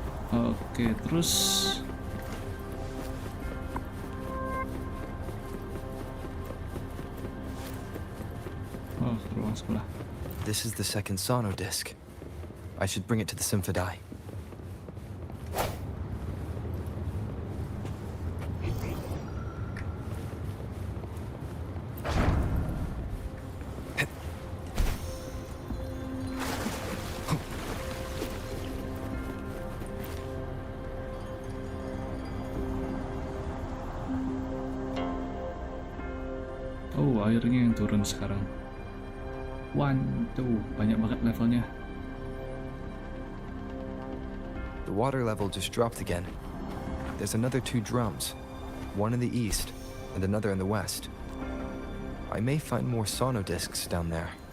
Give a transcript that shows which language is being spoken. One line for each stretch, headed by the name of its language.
Indonesian: Oke, terus oh, ke ruang sebelah.
English: This is the second sonodisc. I should bring it to the Symphodi.
Indonesian: Oh, airnya yang turun sekarang. Tuh, banyak banget levelnya.
English: The water level just dropped again. There's another 2 drums, one in the east and another in the west. I may find more sono discs down there.